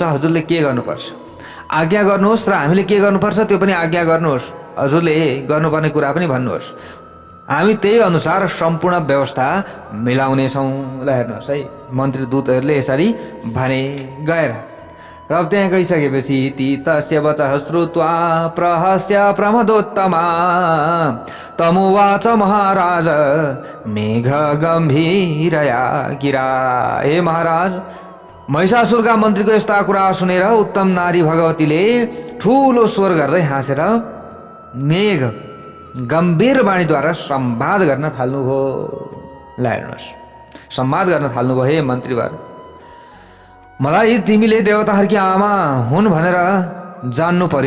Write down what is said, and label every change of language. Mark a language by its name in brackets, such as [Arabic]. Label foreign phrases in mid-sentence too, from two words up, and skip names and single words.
[Nepali] हजुरले के गर्नुपर्छ आज्ञा गर्नुहोस् र हामीले के गर्नुपर्छ त्यो पनि आज्ञा गर्नुहोस्। हजुरले गर्नुपर्ने कुरा पनि भन्नुहोस्, हामी त्यही अनुसार सम्पूर्ण व्यवस्था मिलाउनेछौँ। ल हेर्नुहोस् है, मन्त्री दूतहरूले यसरी भने गएर र त्यहाँ गइसकेपछि ती [Sanskrit] तस्य वचः श्रुत्वा प्रहस्य प्रमदोत्तमा तमुवाच महाराज मेघ गम्भीरया गिरा। [Nepali] हे महाराज, महिषासुरका मन्त्रीको यस्ता कुरा सुनेर उत्तम नारी भगवतीले ठुलो स्वर गर्दै हाँसेर मेघ गम्भीर वाणीद्वारा संवाद गर्न थाल्नुभयो। ल हेर्नुहोस्, संवाद गर्न थाल्नुभयो। हे मन्त्रीवर, मलाई तिमीले देवताहरूकी आमा हुन् भनेर जान्नु पर्यो।